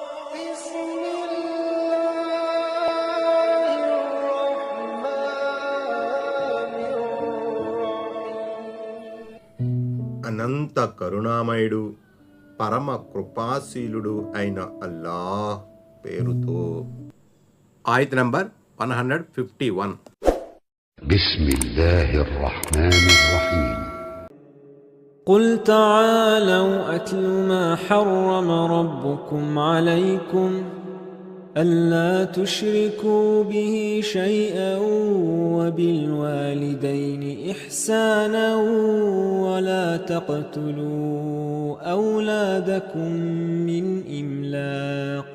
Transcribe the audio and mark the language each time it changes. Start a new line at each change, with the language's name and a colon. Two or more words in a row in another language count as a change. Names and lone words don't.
Telugu: అనంత కరుణామయుడు పరమ కృపాశీలుడు అయిన అల్లాహ్ పేరుతో. ఆయత్ నంబర్ 151.
Arabic: بسم الله الرحمن الرحيم. قل تعالوا أتل ما حرم ربكم عليكم ألا تشركوا به شيئا وبالوالدين إحسانا ولا تقتلوا أولادكم من إملاق